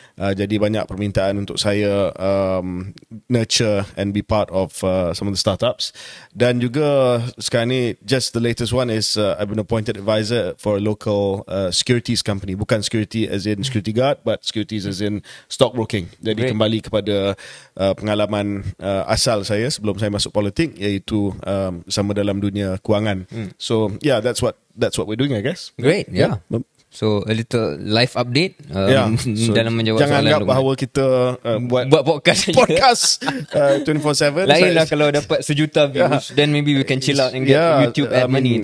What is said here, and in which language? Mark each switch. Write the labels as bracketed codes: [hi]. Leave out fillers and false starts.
[ms] Jadi banyak permintaan untuk saya [en] nurture and be part of some of the startups. [ms] Dan juga sekarang ni, [en] just the latest one is I've been appointed advisor for a local securities company. Bukan security as in security guard, but securities as in stockbroking. [ms] Jadi kembali kepada pengalaman asal saya sebelum saya masuk politik, iaitu sama dalam dunia kewangan. [en] So yeah, that's what we're doing, I guess. Great, yeah. So a little life update so [ms] dalam menjawab jangan soalan. Jangan anggap bahawa kita buat podcast 24/7. Lainlah kalau dapat 1 juta views, [en] then maybe we can chill out and get YouTube ad money.